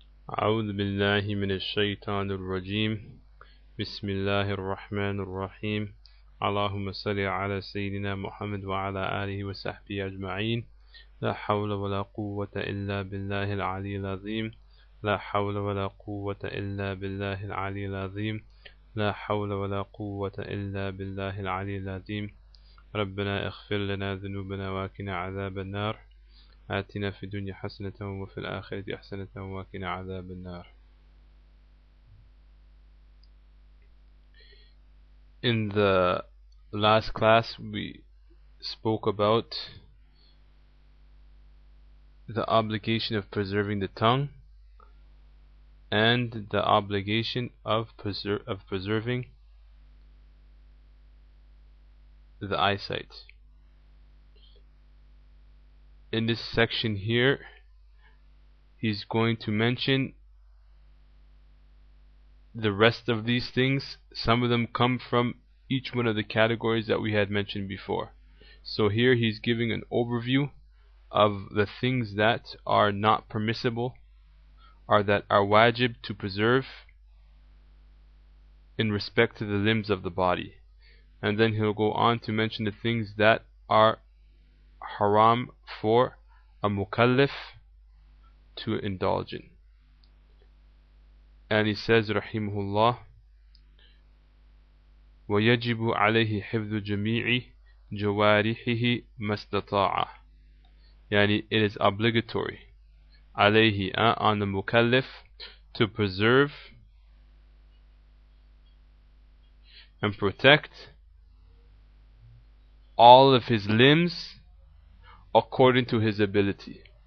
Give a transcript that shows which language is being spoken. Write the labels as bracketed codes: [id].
[ar] أعوذ بالله من الشيطان الرجيم بسم الله الرحمن الرحيم اللهم صل على سيدنا محمد وعلى آله وصحبه أجمعين لا حول ولا قوة إلا بالله العلي العظيم لا حول ولا قوة إلا بالله العلي العظيم لا حول ولا قوة إلا بالله العلي العظيم ربنا اغفر لنا ذنوبنا وقنا عذاب النار آتنا في الدنيا حسنة وفي الآخرة حسنة وقنا عذاب النار. [en] In the last class we spoke about the obligation of preserving the tongue and the obligation of preserving the eyesight. In this section here, he's going to mention the rest of these things. Some of them come from each one of the categories that we had mentioned before. So here he's giving an overview of the things that are not permissible or that are wajib to preserve in respect to the limbs of the body. And then he'll go on to mention the things that are haram for a mukallaf to indulge in. And he says rahimahullah, [ar] وَيَجِبُ عَلَيْهِ حِفْظُ جَمِيعِ جَوَارِحِهِ مَا اسْتَطَاعَ. [en] Yani it is obligatory alayhi, on the mukallaf, to preserve and protect all of his limbs according to his ability.